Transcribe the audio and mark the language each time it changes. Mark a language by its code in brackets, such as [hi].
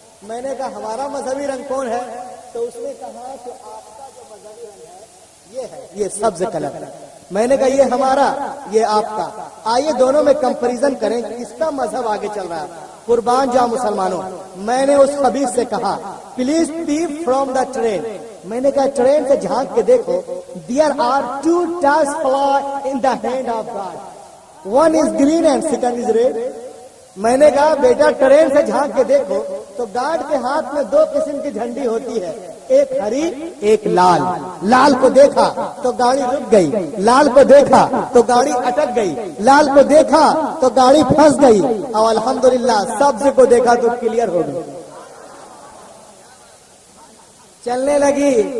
[ur] میں نے کہا ہمارا مذہبی رنگ کون ہے؟ تو اس نے کہا کہ آپ کا جو مذہبی رنگ ہے یہ ہے، یہ سبز کلر. میں نے کہا یہ ہمارا، یہ آپ کا. آئیے دونوں میں کمپیریزن کریں کس کا مذہب آگے چل رہا ہے. قربان جاؤ مسلمانوں. میں نے اس خبیث سے کہا [en] Please peep from the train. [ur] میں نے کہا ٹرین سے جھانک کے دیکھو. [en] There are 2 stars fly in the hand of God. One is green and second is red. [ur] میں نے کہا بیٹا ٹرین سے جھانک کے دیکھو تو گاڈ کے ہاتھ میں 2 قسم کی جھنڈی ہوتی ہے، ایک ہری ایک لال. لال کو دیکھا تو گاڑی رک گئی، لال کو دیکھا تو گاڑی اٹک گئی، لال کو دیکھا تو گاڑی پھنس گئی، اور الحمدللہ سبز کو دیکھا تو کلیئر ہو گئی، چلنے لگی.